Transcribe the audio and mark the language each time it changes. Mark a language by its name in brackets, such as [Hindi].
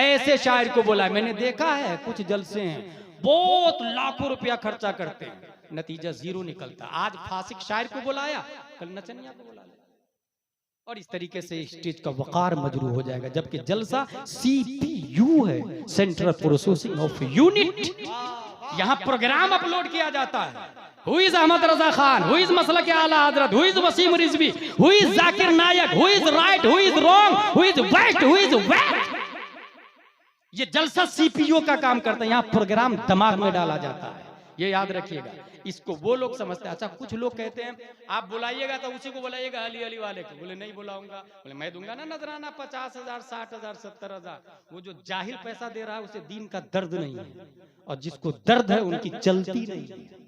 [Hindi] ऐसे शायर को बोला। मैंने देखा है कुछ जलसे हैं, बहुत लाखों रुपया खर्चा करते हैं, नतीजा जीरो निकलता। आज फासिक शायर को बुलाया, कल नचनिया को बुला लिया, और इस तरीके से स्टेज का वकार मजरू हो जाएगा। जबकि जलसा CPU है, [English] Central processing of unit. [Hindi] यहाँ प्रोग्राम अपलोड किया जाता है। [English] Who is Ahmad Raza Khan, who is मसलक Ala Hazrat, who is Waseem Rizvi, who is Zakir Naik, who is right, who is wrong, who is west, who is west। [Hindi] ये जलसा CPU का काम करता है। यहाँ प्रोग्राम दिमाग में डाला जाता है, ये याद रखिएगा। इसको वो लोग समझते हैं। अच्छा, कुछ लोग कहते हैं आप बुलाइएगा तो उसी को बुलाइएगा, अली अली वाले को। बोले नहीं बुलाऊंगा। बोले मैं दूंगा ना नजराना 50,000, 60,000, 70,000। वो जो जाहिल पैसा दे रहा है उसे दीन का दर्द नहीं है, और जिसको दर्द है उनकी चलती नहीं है।